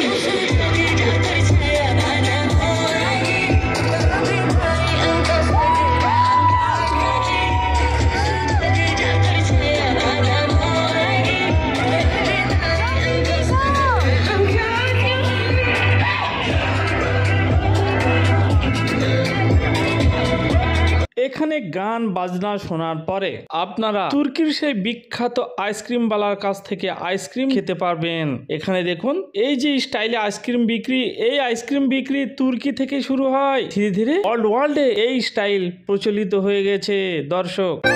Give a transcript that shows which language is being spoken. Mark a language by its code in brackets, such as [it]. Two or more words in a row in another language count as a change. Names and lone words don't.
[id] Tidak percaya padamu lagi. Lebih baik engkau segera angkat kaki. Tidak percaya padamu lagi. Lebih baik engkau segera angkat kaki. [bn] এখানে গান বাজনা শোনার পরে আপনারা তুর্কির সেই বিখ্যাত আইসক্রিমওয়ালার কাছ থেকে আইসক্রিম খেতে পারবেন। এখানে দেখুন এই যে স্টাইলে আইসক্রিম বিক্রি, এই আইসক্রিম বিক্রি তুর্কি থেকে শুরু হয়, ধীরে ধীরে [en] all world [bn] এই স্টাইল প্রচলিত হয়ে গেছে দর্শক।